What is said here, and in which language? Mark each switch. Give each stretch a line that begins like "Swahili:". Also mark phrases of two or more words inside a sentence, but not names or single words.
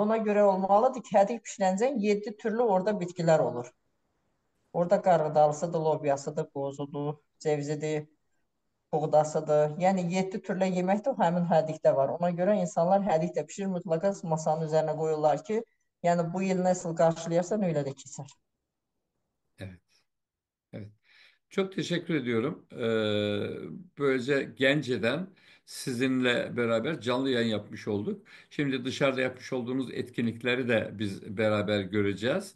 Azerbaijani: Ona görə olmalıdır ki, hədik bişirəncə 7 türlü orada bitkilər olur. Orada qarğıdalısıdır, lobyasıdır, qozudur, cevizidir, buğdasıdır. Yəni 7 türlü yemək də həmin hədikdə var. Ona görə insanlar hədikdə bişirir, mütləqa masanın üzərinə qoyurlar ki, yəni bu il
Turkish: nasıl qarşılayarsan öyle
Azerbaijani: də keçər.
Turkish: Evet, evet. Çok teşekkür ediyorum. Böylece Gence'den sizinle beraber canlı yayın yapmış olduk. Şimdi dışarıda yapmış olduğumuz etkinlikleri de biz beraber göreceğiz.